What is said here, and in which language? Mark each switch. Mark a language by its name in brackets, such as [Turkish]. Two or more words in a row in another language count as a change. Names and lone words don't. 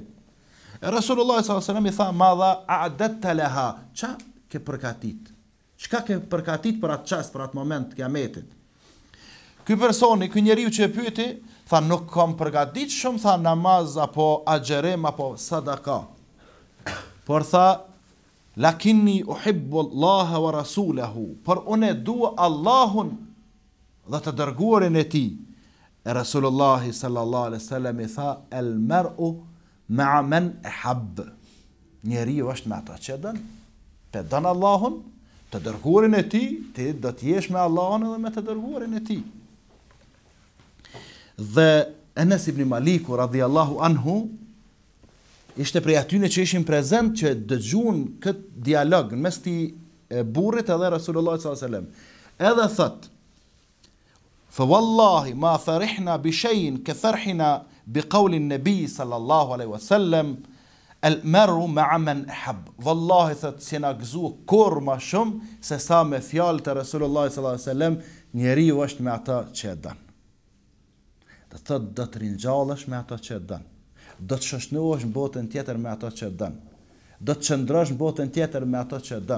[Albanian] E Resulullah [Arabic] صلى الله عليه وسلم [Albanian] i tha, [Arabic] ماذا أعددت لها, [Albanian] ç'a ke përgatit? Çka ke përgatit për atë çast, për atë moment të kiametit? Ky personi, ky njeriu që e pyeti, tha nuk kam përgatit shumë, tha namaz apo agjerim apo sadaka. Por tha [Arabic] لكني أحب الله ورسوله, [Albanian] por unë dua Allahun dhe të dërguarin e tij. E Resulullah [Arabic] صلى الله عليه وسلم [Albanian] i tha [Arabic] المرء مع من أحب. [Albanian] Njeriu është me ata që don. Pe don Allahun, të dërguarin e tij, ti do të jesh me Allahun edhe me të dërguarin e tij. Dhe Enes ibn Maliku [Arabic] رضي الله عنه [Albanian] ishte prej atyre që ishin prezent që dëgjuan këtë dialog në mes të burrit edhe Resulullah [Arabic] صلى الله عليه وسلم. [Albanian] Edhe thot: [Arabic] "فوالله ما فرحنا بشيء كفرحنا بقول النبي صلى الله عليه وسلم المرء مع من أحب." [Albanian] Wallahi thot si na gëzu kur më shumë se sa me fjalët e Resulullah [Arabic] صلى الله عليه وسلم, [Albanian] njeriu është me ata që e don. Do thot do të rinjallesh me ata që e don. Do të shoshnohesh në botën tjetër me ata që e don. Do të qëndrosh në botën tjetër me ata që e don.